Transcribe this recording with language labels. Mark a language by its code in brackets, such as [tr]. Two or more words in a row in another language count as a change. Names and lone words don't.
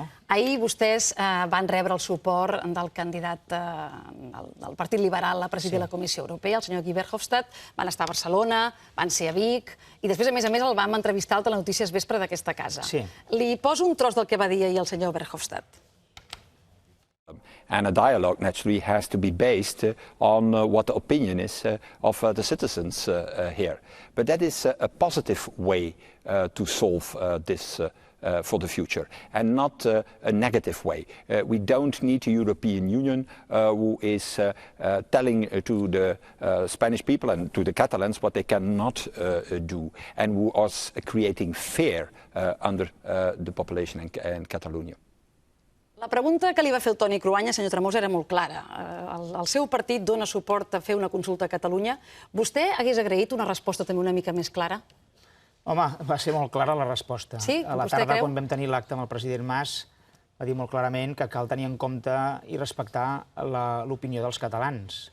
[ca] Ahir vostès van rebre el suport del candidat del Partit Liberal a presidir la Comissió Europea, el senyor Guy Verhofstadt. Van estar a Barcelona, van ser a Vic, i després, a més, el vam entrevistar al Telenotícies Vespre d'aquesta casa. Li poso un tros del que va dir ahir el senyor Verhofstadt. [en] And a dialogue naturally has to be based on what the opinion is of the citizens here. But that is a positive way to solve this for the future, and not a negative way. We don't need a European Union who is telling to the Spanish people and to the Catalans what they cannot do, and who is creating fear under the population in Catalonia. [ca] La pregunta que li va fer el Toni Cruanyes, senyor Tremosa, era molt clara. El seu partit dona suport a fer una consulta a Catalunya. Vostè hagués agraït una resposta també una mica més clara? Home, va ser molt clara la resposta. Sí? A la tarda, quan vam tenir l'acte amb el president Mas, va dir molt clarament que cal tenir en compte i respectar l'opinió dels catalans.